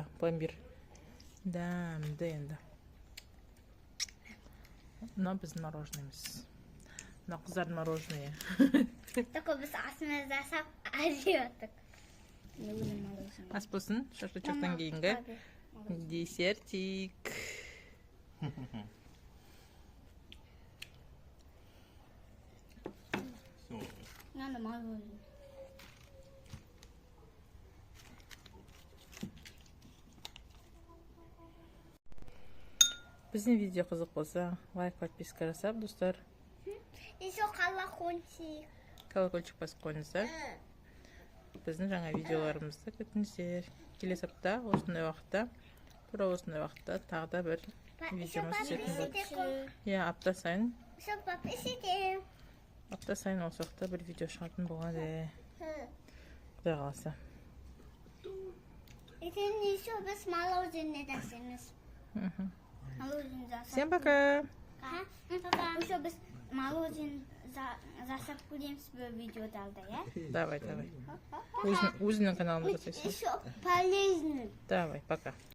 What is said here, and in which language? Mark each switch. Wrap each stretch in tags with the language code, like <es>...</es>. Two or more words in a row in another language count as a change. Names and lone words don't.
<kk>Пломбир. Дәмді енді. Но біздің мороженымыз. Мына қыздар мороженое. Только біз асымыз жасап ажиаттық. Ас болсын, шашлычоқтан кейінгі десертик.</kk> <ru>Все. Надо мороженое.</ru> <kk>Біздің видео қызық болса, лайк, подписка жасап, достар.</kk> <ru>Еще колокольчик.</ru> <kk>Колокольчик басып қойыңыздар. Біздің жаңа видеоларымызды күтіңіздер. Келесі апта, осындай уақытта, тура осындай уақытта тағы да бір видеомыз түсетін болады. Иә, апта сайын осы уақытта бір видео шығатын болады. Құдай қаласа. Ертең еще біз мороженое жасаймыз. Мороженое жасап.</kk> <ru>Всем пока!</ru> <kk>Еще біз мороженое жасап көреміз бір видеодалда, иә?</kk> <ru>Давай.</ru> <kk>Өзінің каналында жасайсың.</kk> <ru>Еще полезный. Давай, пока.</ru>